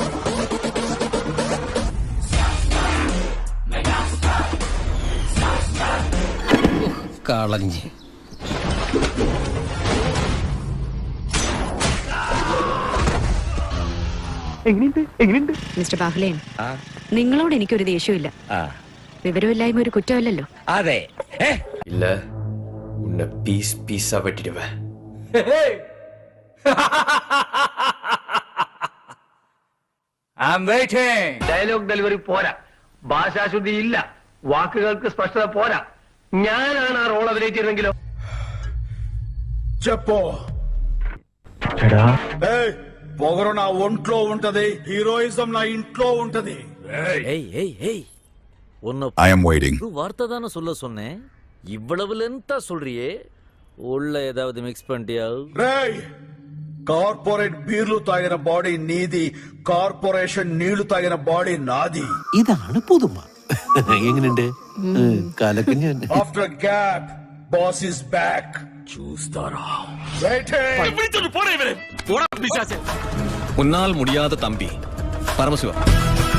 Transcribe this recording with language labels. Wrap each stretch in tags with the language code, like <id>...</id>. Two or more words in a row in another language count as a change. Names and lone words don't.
<ml>കളഞ്ഞ് മിസ്റ്റർ ബാഹുലേൻ, നിങ്ങളോട് എനിക്കൊരു ദേഷ്യമില്ല. വിവരമില്ലായ്മ ഒരു കുറ്റമല്ലല്ലോ. അതെ.</ml> <ta>இல்ல உன்னை பீஸ் பீஸா வெட்டிடுவேன்.</ta> <en>dialogue delivery</en> <ml>പോരാ, ഭാഷാശുദ്ധി ഇല്ല, വാക്കുകൾക്ക് സ്പഷ്ടത പോരാ. ഞാനാണ് ആ റോൾ അഭിനയിച്ചിരുന്നെങ്കിലോ?</ml> <te>చెప్పు పొగరు నా ఒంట్లో ఉంటది, హీరోయిజం నా ఇంట్లో ఉంటది.</te> <ta>வார்த்தை தானே சொல்ல சொன்னேன். இவ்வளவு லென்த்தா சொல்றியே, உள்ள ஏதாவது மிக்ஸ் பண்ணிட்டியா?</ta> <te>రేయ్, కార్పొరేట్ బీర్లు తాగిన బాడీ నీది, కార్పొరేషన్ నీళ్లు తాగిన బాడీ నాది.</te> <ml>ഇതാണ് പുതുമ. എങ്ങനെയുണ്ട് കാലക്കുഞ്ഞ്?</ml> <en>after gap boss is back. చూస్తారా?</en> <ta>உன்னால் முடியாத தம்பி பரமசிவா.</ta>